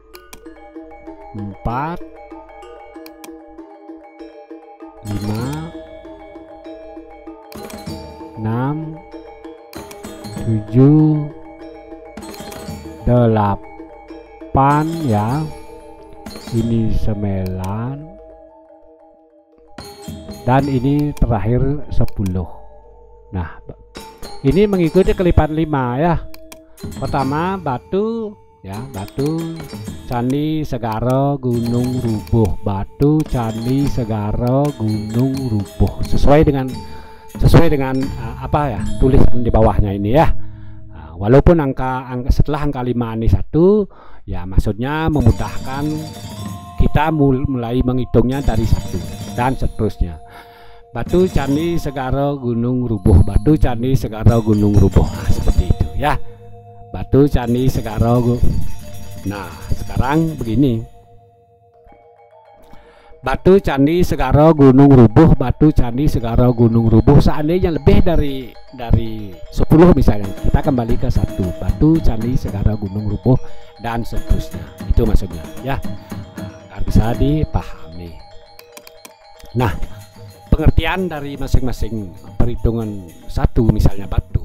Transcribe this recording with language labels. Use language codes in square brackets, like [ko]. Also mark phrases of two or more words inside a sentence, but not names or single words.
[id] 4, 5, 6, 7, 8 ya, ini 9, dan ini terakhir 10. Nah, ini mengikuti kelipan 5 ya. Pertama batu ya, batu Candi Segara Gunung Rubuh, batu Candi Segara Gunung Rubuh, sesuai dengan apa ya tulisan di bawahnya ini ya. Walaupun setelah angka 5 ini 1 ya, maksudnya memudahkan kita mulai menghitungnya dari 1 dan seterusnya. Batu Candi Segara Gunung Rubuh, batu Candi Segara Gunung Rubuh. Nah, seperti itu ya. Batu Candi Segara. Nah, sekarang begini. Batu Candi Segara Gunung Rubuh, batu Candi Segara Gunung Rubuh. Seandainya lebih dari 10 misalnya, kita kembali ke 1. Batu Candi Segara Gunung Rubuh dan seterusnya. Itu maksudnya ya. Agar bisa dipahami. Nah, pengertian dari masing-masing perhitungan 1 misalnya batu.